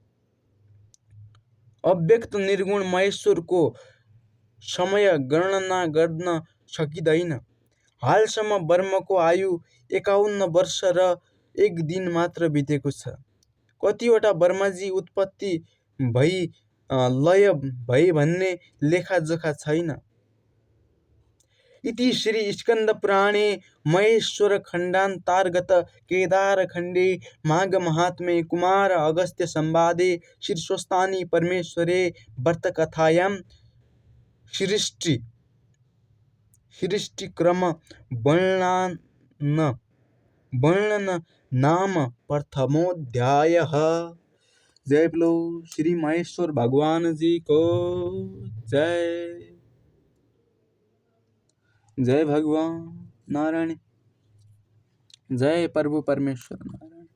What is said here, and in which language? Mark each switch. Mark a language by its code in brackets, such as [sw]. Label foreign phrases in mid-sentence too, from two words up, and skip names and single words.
[ne] अव्यक्त निर्गुण महेश्वरको समय गणना गर्न सकिँदैन। हालसम्म ब्रह्मको आयु 51 वर्ष र 1 दिन मात्र बितेको छ। कतिवटा ब्रह्माजी उत्पत्ति भई लय भए भन्ने लेखाजोखा छैन। [sa] इति श्री स्कन्द पुराणे महेश्वर खण्डान्तर्गत केदार खण्डे माघ महात्म्ये कुमार अगस्त्य संवादे शीर्षस्थाने परमेश्वरे व्रतकथायां सृष्टिक्रम वर्णन नाम प्रथमोऽध्यायः। [hi] जय बोलो श्री महेश्वर भगवान जी को जय। जय भगवान नारायण, जय प्रभु परमेश्वर नारायण।